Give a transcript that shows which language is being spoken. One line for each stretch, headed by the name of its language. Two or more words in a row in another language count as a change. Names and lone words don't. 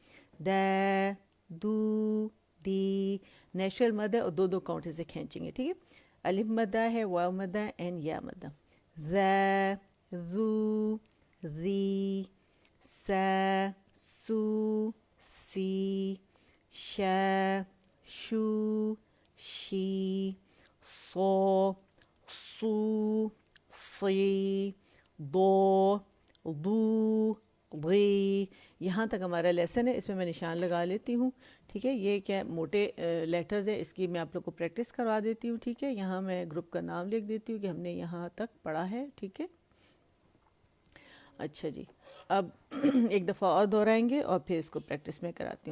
Arabic: دے, دو, دی.
Urdu: نیچرل مد ہے اور دو دو کاؤنٹ سے کھینچیں گے, ٹھیک ہے. الف مدہ ہے, واو مدہ اینڈ یا مدہ.
Arabic: ذا, ذو, ذی, سا, سو, سی, شا, شو, شی, صو, صو, صی, ضو, ضو, ضی.
Urdu: یہاں تک ہمارا لیسن ہے, اس میں میں نشان لگا لیتی ہوں, ٹھیک ہے. یہ کیا موٹے لیٹرز ہے, اس کی میں آپ لوگ کو پریکٹس کروا دیتی ہوں, ٹھیک ہے. یہاں میں گروپ کا نام لکھ دیتی ہوں کہ ہم نے یہاں تک پڑھا ہے, ٹھیک ہے. اچھا جی, اب ایک دفعہ اور دہرائیں گے اور پھر اس کو پریکٹس میں کراتی ہوں.